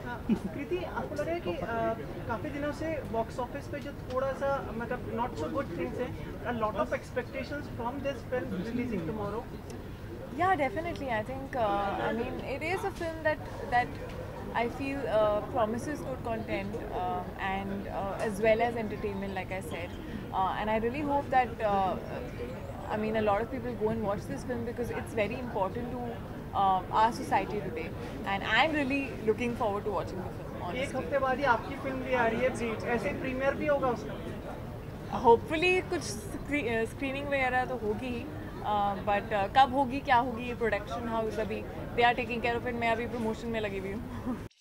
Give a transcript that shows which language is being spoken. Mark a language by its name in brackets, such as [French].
[Hindi] प्रीति, आपको लग रहा है कि काफ़ी दिनों से बॉक्स ऑफिस पे जो थोड़ा सा मतलब [English] not so good things [Hindi] हैं, [English] a lot of expectations from this film releasing tomorrow? Yeah, definitely. I think I mean it is a film that I feel promises good content and as well as entertainment, like I said, and I really hope that I mean a lot of people go and watch this film because it's very important to our society today, and I'm really looking forward to watching the film. Honestly. [Hindi] एक हफ्ते बाद ही आपकी film भी आ रही है, ऐसे premiere भी होगा उसका? Hopefully कुछ स्क्रीनिंग वगैरह तो होगी ही, बट कब होगी क्या होगी ये प्रोडक्शन हाउस अभी [English] They are taking care of it. [Hindi] मैं अभी प्रमोशन में लगी हुई हूँ.